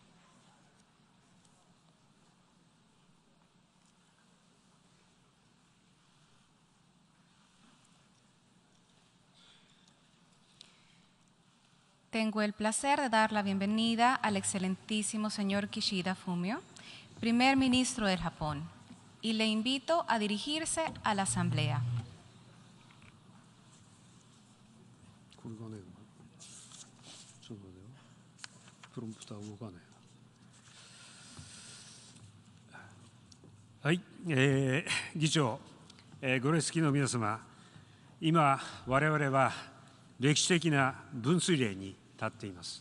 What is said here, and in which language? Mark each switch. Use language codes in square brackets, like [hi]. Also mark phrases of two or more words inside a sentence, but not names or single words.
[es] Tengo el placer de dar la bienvenida al excelentísimo señor Kishida Fumio, primer ministro del Japón, y le invito a dirigirse a la Asamblea. [ja] はい、議長、ご列席の皆様、今我々は歴史的な分水嶺に立っています。